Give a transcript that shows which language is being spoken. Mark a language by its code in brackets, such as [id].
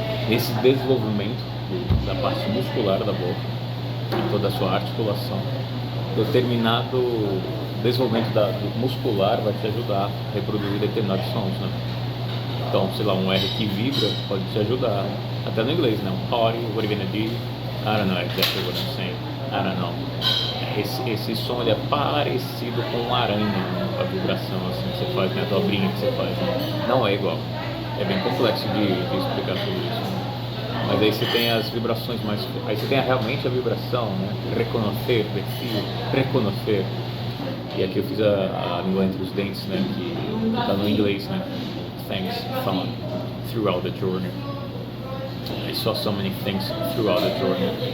[pt] Esse desenvolvimento da parte muscular da boca, em toda a sua articulação, determinado desenvolvimento do muscular vai te ajudar a reproduzir determinados sons, né? Então, sei lá, um R que vibra pode te ajudar, até no inglês, né? [en] Um party, what are you gonna do? I don't know exactly what I'm saying. I don't know. [pt] Esse som ele é parecido com aranha, né? A vibração assim que você faz, né? A dobrinha que você faz, né? Não é igual. É bem complexo de explicar sobre isso, né? Mas aí você tem as vibrações mais... Aí você tem realmente a vibração, né? Reconhecer, decir, reconhecer. E aqui eu fiz a língua entre os dentes, né? Que tá no inglês, né? [en] Things found throughout the journey. I saw so many things throughout the journey.